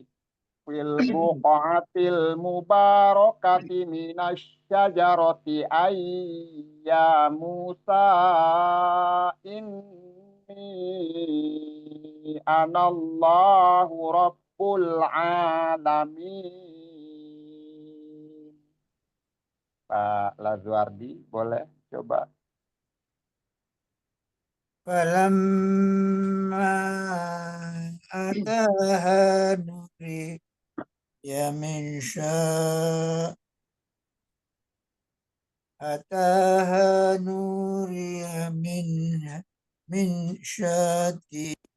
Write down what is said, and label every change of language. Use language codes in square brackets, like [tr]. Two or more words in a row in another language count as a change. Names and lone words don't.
[ar] في البقعة المباركة من الشجرة أن يا موسى إني أنا الله رب العالمين. [id] Pak Lazuardi boleh coba. [ar] فلما أتاها نودي من أتاها نودي من شاطئ